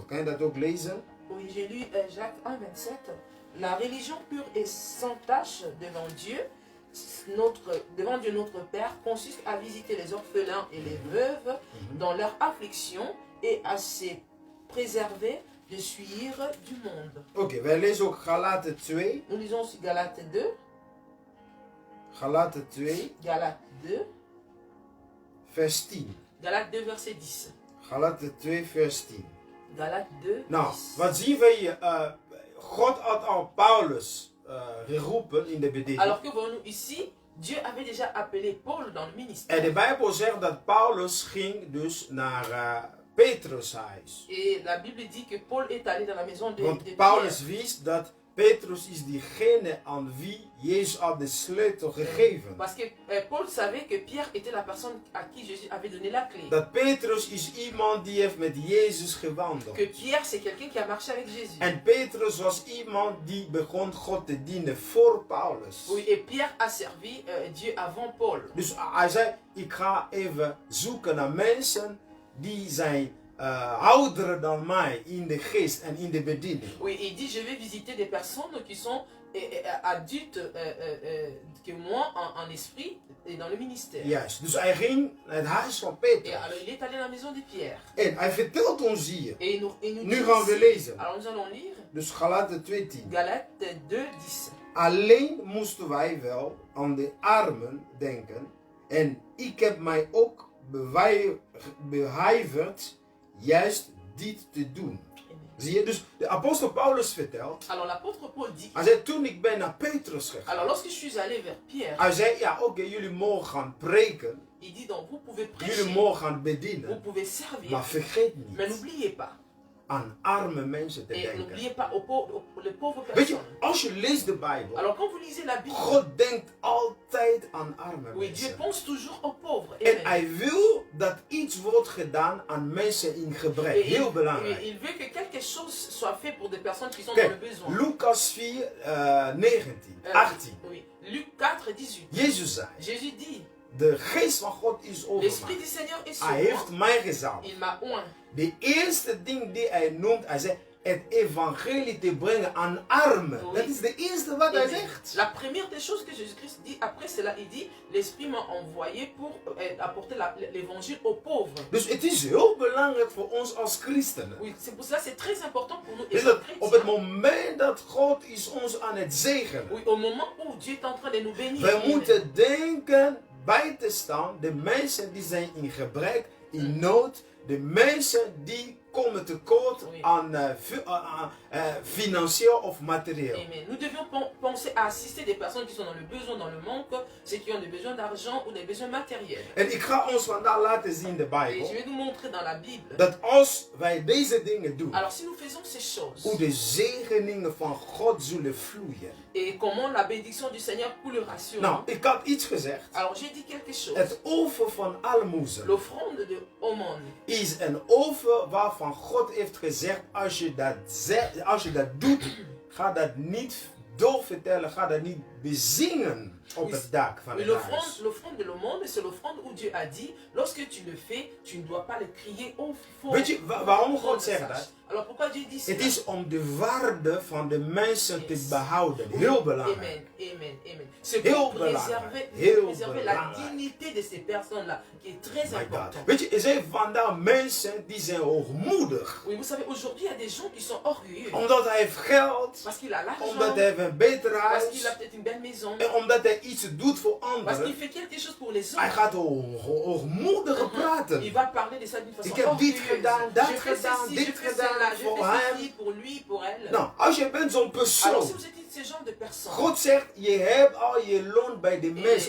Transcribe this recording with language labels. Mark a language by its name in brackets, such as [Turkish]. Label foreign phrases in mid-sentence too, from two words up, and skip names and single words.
[Dutch] Kan je dat ook lezen? [French] Oui, j'ai lu Jacques 1, 27. La religion pure et sans tache devant Dieu, devant Dieu notre Père, consiste à visiter les orphelins et les veuves dans leur affliction et à se préserver de suivre du monde. [Dutch] Oké, wij lezen ook Galaten 2. [French] Nous lisons aussi Galates 2. [Dutch] Galaten 2, [French] Galates 2. [Dutch] vers 10. [French] Galates 2, verset 10. [Dutch] Galaten 2, vers 10. [French] Galates 2, [Dutch] Nou, 10. wat zien we hier? God had al Paulus geroepen in de bediening. [French] Alors que voyons-nous ici, Dieu avait déjà appelé Paul dans le [Dutch] En [French] ministère. [Dutch] de Bijbel zegt dat Paulus ging dus naar Petrus' huis. [French] Et la Bible dit que Paul est allé dans la maison de [Dutch] Want [French] Pierre. [Dutch] Paulus wist dat Petrus is diegene aan wie Jezus had de sleutel gegeven. [French] Parce que Paul savait que Pierre était la personne à qui Jésus avait donné la clé. [Dutch] Dat Petrus is iemand die heeft met Jezus gewandeld. [French] Que Pierre, c'est quelqu'un qui a marché avec Jésus. [Dutch] En Petrus was iemand die begon God te dienen voor Paulus. [French] Oui, et Pierre a servi Dieu avant Paul. [Dutch] Dus hij zei, ik ga even zoeken naar mensen die zijn ouderen dan mij in de geest en in de bediening. [French] Oui, il dit, je vais visiter des personnes qui sont adultes que moi en esprit et dans le ministère. [Dutch] Juist, dus hij ging naar het huis van [French] Et [Dutch] Petrus. [French] alors il est allé à la maison de Pierre. [Dutch] En hij vertelt ons hier. [French] Et il nous [Dutch] Nu [French] dit [Dutch] gaan we [French] ici, [Dutch] lezen. [French] alors nous allons lire [Dutch] Dus Galaten 2:10. [French] Galates 2:10. [Dutch] Alleen moesten wij wel aan de armen denken. En ik heb mij ook beijverd juist dit te doen. Zie je, dus de apostel Paulus vertelt. [French] Alors l'apôtre Paul dit, [Dutch] Hij zei, toen ik ben naar Petrus gegaan. [French] alors lorsque je suis allé vers Pierre, [Dutch] Hij zei, ja oké, jullie mogen gaan preken. [French] il dit donc vous pouvez [Dutch] Jullie [French] prêcher, [Dutch] mogen gaan [French] vous [Dutch] bedienen. [French] pouvez servir, [Dutch] Maar vergeet [French] mais [Dutch] niet [French] n'oubliez pas, [Dutch] aan arme mensen te [French] et [Dutch] denken. [French] n'oubliez pas aux pauvres [Dutch] Weet je, [French] personnes. [Dutch] als je leest de Bijbel. [French] Alors quand vous lisez la Bible, [Dutch] God denkt altijd aan arme [French] oui, Dieu [Dutch] mensen. [French] pense toujours aux pauvres. [Dutch] En [French] Amen. [Dutch] hij wil dat iets wordt gedaan aan mensen in gebrek. [French] Et [Dutch] Heel [French] il [Dutch] belangrijk. [French] veut que quelque chose soit fait pour des personnes qui sont [Dutch] Kijk, [French] dans le besoin. [Dutch] Lucas 4, 19, 18. [French] Oui, Luc 4, 18. [Dutch] Jezus zei, [French] Jésus dit, [Dutch] de geest van God is over [French] l'Esprit [Dutch] mij. [French] du Seigneur est sur [Dutch] Hij [French] moi. [Dutch] heeft mij gezalfd. [French] Il m'a oint. [Dutch] De eerste ding die hij noemt, hij zegt, het evangelie te brengen aan armen. [French] Oui. [Dutch] Dat is de eerste wat hij [French] Amen. [Dutch] zegt. [French] La première des choses que Jésus-Christ dit, après cela, il dit, l'Esprit m'a envoyé pour apporter l'évangile aux pauvres. [Dutch] Dus het is heel belangrijk voor ons als christenen. [French] Oui, c'est pour cela c'est très important pour nous. [Dutch] Is [French] Et [Dutch] dat [French] les [Dutch] op het [French] chrétiens, [Dutch] moment dat God is ons aan het zegenen. [French] oui, au moment où Dieu est en train de nous bénir, [Dutch] Wij [French] Amen. [Dutch] moeten denken bij te staan, de mensen die zijn in gebrek, in nood, de mensen die komen tekort [French] Oui. [Dutch] aan financieel of materieel. [French] Amen. Nous devions penser à assister des personnes qui sont dans le besoin, dans le manque, ceux qui ont des besoins d'argent ou des besoins matériels. [Dutch] En ik ga ons vandaag laten zien in de [French] Et je [Dutch] Bijbel, [French] vais nous montrer dans la Bible. [Dutch] dat als wij deze dingen doen, [French] Alors si nous faisons ces choses, [Dutch] hoe de zegeningen van God zullen vloeien. [French] et comment la bénédiction du Seigneur coulera sur [Dutch] Nou, [French] nous. [Dutch] ik had iets gezegd. [French] Alors j'ai dit quelque chose. [Dutch] Het offer van almoezen [French] L'offrande de Aumône [Dutch] is een offer waarvan God heeft gezegd, als je dat doet, ga dat niet doorvertellen, ga dat niet bezingen op het dak van [French] Oui, [Dutch] het huis. [French] l'offrande de l'aumône, c'est l'offrande où Dieu a dit, lorsque tu le fais, tu ne dois pas le crier au fond. [Dutch] Weet je waarom God zegt dat? [French] Alors pourquoi Dieu dit ça? [Dutch] Het is om de waarde van de mensen te behouden. Heel belangrijk. [French] Amen, amen, amen. C'est [Dutch] Heel [French] pour [Dutch] belangrijk. [French] préserver la [Dutch] Belangrijk. [French] dignité de ces personnes-là, qui est très [English] My God. [French] important. [Dutch] Weet je, er zijn vandaag mensen die zijn hoogmoedig. [French] Oui, vous savez, aujourd'hui, il y a des gens qui sont orgueilleux. [Dutch] Omdat hij heeft geld, [French] Parce qu'il a l'argent, [Dutch] omdat hij heeft een beter [French] parce qu'il a [Dutch] huis [French] peut-être une belle maison, [Dutch] en omdat hij iets doet voor [French] parce qu'il [Dutch] anderen. [French] fait quelque chose pour les [Dutch] Hij [French] autres. [Dutch] gaat hoogmoedig praten. [French] Il va parler de ça d'une façon [Dutch] Ik heb dit [French] orgueilleuse. [Dutch] gedaan, dat [French] Je fais [Dutch] gedaan, [French] ceci, [Dutch] dit [French] je fais [Dutch] gedaan [French] cela, je [Dutch] voor [French] fais [Dutch] hem. [French] ceci pour lui, pour elle. [Dutch] Nou, als je bent zo'n [French] Alors [Dutch] persoon. [French] si vous êtes ce genre de personne, [Dutch] God zegt, je hebt al je loon bij de mensen.